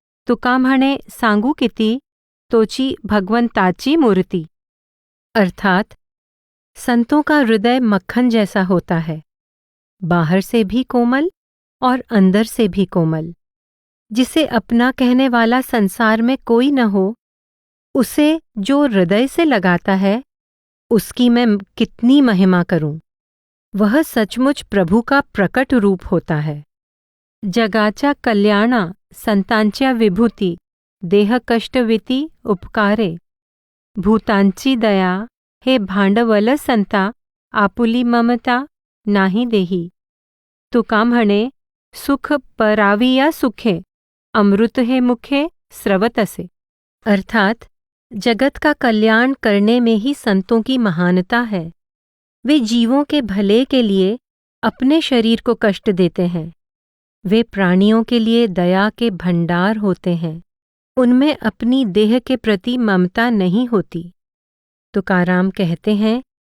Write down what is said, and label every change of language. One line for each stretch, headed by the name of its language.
Marathi: तुका म्हणे, सांगू किती तोची भगवंताची मूर्ति।
Hindi: अर्थात संतों का हृदय मक्खन जैसा होता है, बाहर से भी कोमल और अंदर से भी कोमल। जिसे अपना कहने वाला संसार में कोई न हो, उसे जो हृदय से लगाता है, उसकी मैं कितनी महिमा करूं। वह सचमुच प्रभु का प्रकट रूप होता है।
Marathi: जगाच्या कल्याणा संतांच्या विभूती, देह कष्टविती उपकारे। भूतांची दया हे भांडवल संता, आपुली ममता नाही देही। तुका म्हणे, सुख पराविया सुखे, अमृत हे मुखे स्रवतसे।
Hindi: अर्थात जगत का कल्याण करने में ही संतों की महानता है। वे जीवों के भले के लिए अपने शरीर को कष्ट देते हैं। वे प्राणियों के लिए दया के भंडार होते हैं। उनमें अपनी देह के प्रति ममता नहीं होती। तुकाराम कहते हैं